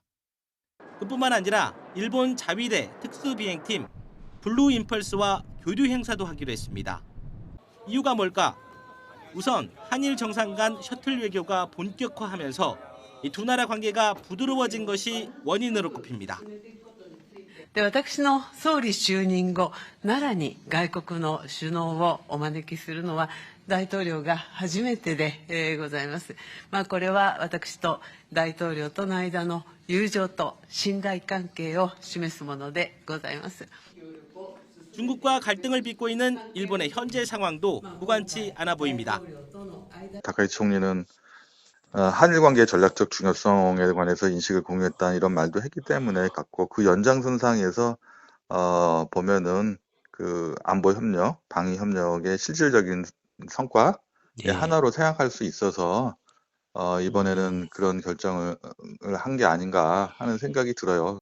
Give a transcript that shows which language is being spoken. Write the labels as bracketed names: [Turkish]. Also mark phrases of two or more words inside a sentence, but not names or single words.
[Korean] 그뿐만 아니라 일본 자위대 특수비행팀 블루 임펄스와 교류 행사도 하기로 했습니다. 이유가 뭘까? 우선 한일 정상 간 셔틀 외교가 본격화하면서 이 두 나라 관계가 부드러워진 것이 원인으로 꼽힙니다. [Japanese] 私の総理就任後、奈良に外国の首脳をお招きするのは大統領が初めてでございます。これは私と大統領との間の友情と信頼関係を示すものでございます。 [Korean] 중국과 갈등을 빚고 있는 일본의 현재 상황도 무관치 않아 보입니다. 다카이치 총리는 한일 관계의 전략적 중요성에 관해서 인식을 공유했다는 이런 말도 했기 때문에 갖고 그 연장선상에서 보면은 그 안보 협력, 방위 협력의 실질적인 성과의 하나로 생각할 수 있어서 이번에는 그런 결정을 한 게 아닌가 하는 생각이 들어요.